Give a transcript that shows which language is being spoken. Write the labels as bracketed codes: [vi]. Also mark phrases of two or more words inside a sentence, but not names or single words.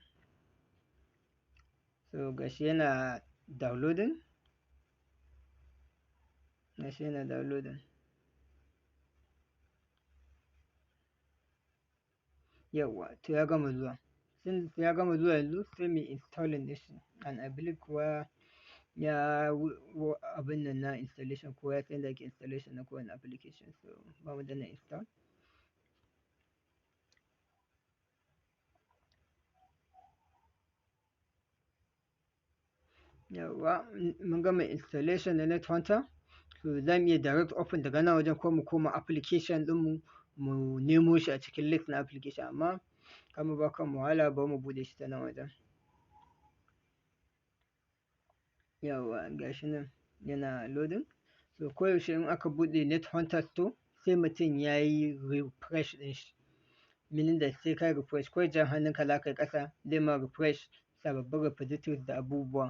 [ha] So gashi yana downloading. Gashi yana downloading. Yawwa, to ya gama zuwa. Since ya gama zuwa yanzu sai mu installing din shi, [en] and I believe [ha] kuwa ya abin nan na installation ko ya san yadda ake installation na kowane application, so ba mu danna install. Yawwa mun gama installation na net hunter, so za mu iya [en] direct open [ha] daga nan wajen ko mu koma application ɗinmu mu nemo shi a cikin list na application, amma kar mu ba kanmu wahala bari mu buɗe shi ta nan wajen. Yawwa gashi nan yana loading. So koyaushe in aka buɗe net hunter store sai mutum ya yi refresh ɗin shi, meaning da sai ka yi refresh, ko jan hannunka za ka yi ƙasa zai ma refresh sababbin repositories da abubuwa.